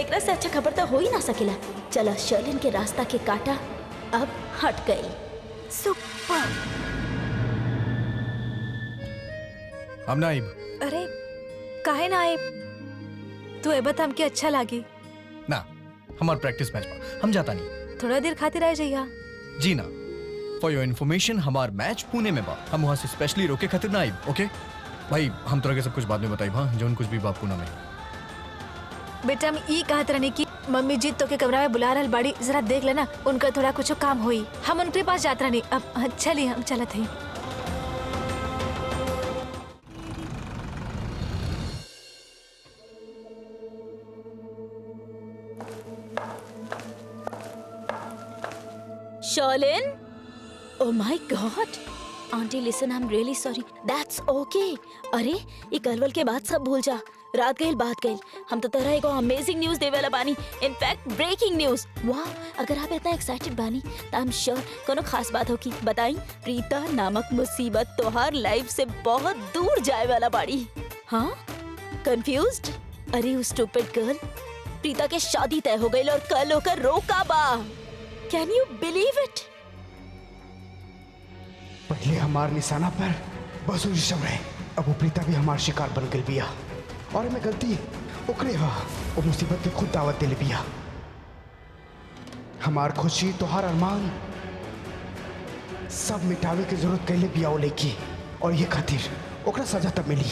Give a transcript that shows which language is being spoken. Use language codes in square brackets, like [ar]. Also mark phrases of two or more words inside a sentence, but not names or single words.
[bho] एकरा से अच्छा खबर तो हो ही ना सकेला। चला, शर्लिन के रास्ता के काटा अब हट गई। सुपर। हम ना आइब। अरे काहे ना आए? तू एबत हमके अच्छा लागी। ना, हमार प्रैक्टिस मैच बा, हम जाता नहीं। थोड़ा देर खातिर रह जाइया। जी ना, [en] for your information [bho] हमार मैच पुणे में बा, हम वहाँ से स्पेशली रोके खातिर ना आइब। ओके भाई, हम तोरा के सब कुछ बाद में बताइब। हाँ, जोन कुछ भी बा पुणे में। बेटा, हम ई कहत रहनी कि मम्मी जी तो के कमरा में बुला रहल बाड़ी, जरा देख लेना, उनका थोड़ा कुछ काम होई। हम उनके पास जात रहनी। अब चली, हम चलत हई। शर्लिन, [en] oh my God, Aunty listen, I am really sorry. That's OK. [bho] अरे ये कलवल के बाद सब भूल जा। रात गईल बात गईल, हम तो तरह एगो [en] amazing news [bho] देवे वाला बानी। [en] in fact breaking news. [bho] वाह, अगर आप इतना एक्साइटेड बानी तो [en] I am sure [bho] कोनो खास बात होगी। बताई, प्रीता नामक मुसीबत तोहार लाइफ से बहुत दूर जाए वाला बाड़ी। हाँ, कंफ्यूज्ड? अरे उस [en] stupid girl, [bho] प्रीता के शादी तय हो गई और कल होकर रोका बा। [en] Can you believe it? [bho] पहले हमार निशाना पर बसु ऋषभ रहे, अब वो प्रीता भी हमार शिकार बन गई बिया। और मैं गलती ओकरे हा, वो मुसीबत के खुद दावत दिले बिया। हमार खुशी, तोहार अरमान सब मिटावे की जरूरत कैले बिया वो लेकी, और ये खातिर ओकरा सजा तब मिली।